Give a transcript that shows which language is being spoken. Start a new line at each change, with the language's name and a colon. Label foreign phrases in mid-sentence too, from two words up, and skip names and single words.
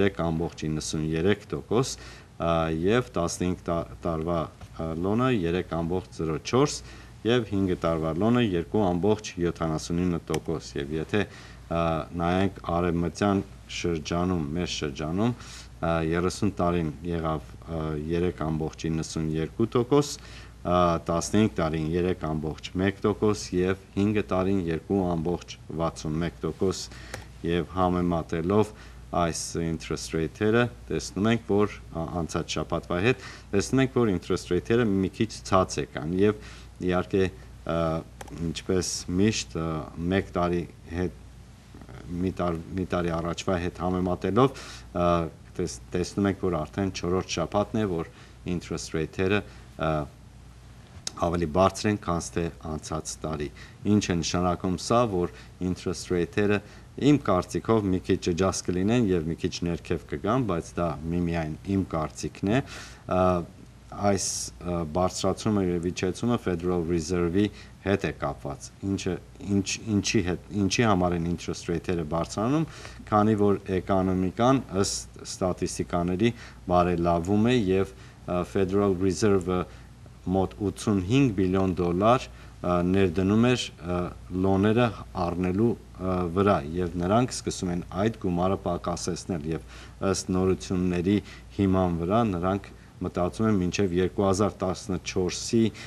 Armenian: 3.93% եւ 15 տարվա լոնը 3.04 եւ 5 տարվա լոնը 2.79% եւ եթե նայենք արևմտյան շրջանում, մեր շրջանում 30 տարին եղավ 3.92%, 15 տարին 3.1% եւ 5 տարին 2.61% եւ համեմատելով այս interest rate-երը տեսնում ենք, որ անցած շաբաթվա հետ տեսնում ենք, որ
English: interest rate-երը
Armenian: մի քիչ ցած եկան եւ իհարկե ինչպես միշտ 1 տարի հետ մի տարի առաջվա հետ համեմատելով տեսնում ենք, որ արդեն 4-րդ շաբաթն է, որ
English: interest rate-երը
Armenian: ավելի բարձր են, քան թե անցած տարի։ Ինչ է նշանակում սա, որ
English: interest rate-երը
Armenian: իմ կարծիքով մի քիչ ջաս կլինեն եւ մի քիչ ներքև կգան, բայց դա միմիայն իմ կարծիքն է։ Այս բարձրացումը եւ իջեցումը Federal Reserve-ի հետ է կապված։ Ինչի համար են
English: interest rate-երը
Armenian: բարձրանում, քանի որ էկոնոմիկան ըստ ստատիստիկաների բարելավում է եւ Federal Reserve-ը մոտ 85 բիլիոն դոլար ներդնում էր լոները առնելու վրա եւ նրանք սկսում են այդ գումարը պակասեցնել եւ ըստ նորությունների հիման վրա նրանք մտածում են մինչեւ 2014-ի